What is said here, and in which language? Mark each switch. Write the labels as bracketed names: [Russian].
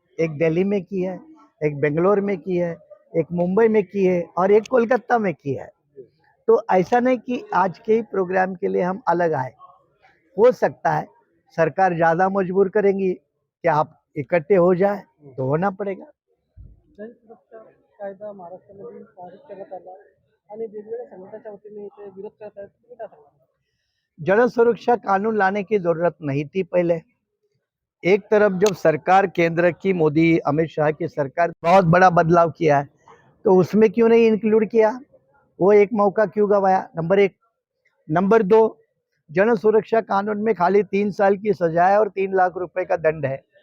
[Hindi] एक दिल्ली में की है, एक बेंगलोर में की है, एक मुंबई में की है और एक कोलकाता में की है। तो ऐसा नहीं कि आज के ही प्रोग्राम के लिए हम अलग आए। हो सकता है सरकार ज़्यादा मजबूर करेंगी कि आप इकट्ठे हो जाए, तो होना पडेगा। [Marathi] कायदा महाराष्ट्रामध्ये पारित करण्यात आला आणि वेगवेगळ्या संघटनाच्या वतीने इथे विरोध करत आहेत, तुम्ही काय सांगाल? [Hindi] जल सुरक्षा कानून लाने की जरूरत नहीं थी पहले। एक तरफ जब सरकार केंद्र की मोदी अमित शाह की सरकार बहुत बड़ा बदलाव किया है, तो उसमें क्यों नहीं इंक्लूड किया? वो एक मौका क्यों गवाया? नंबर 1। नंबर 2, जन सुरक्षा कानून में खाली 3 साल की सजा है और 3 लाख रुपए का दंड है।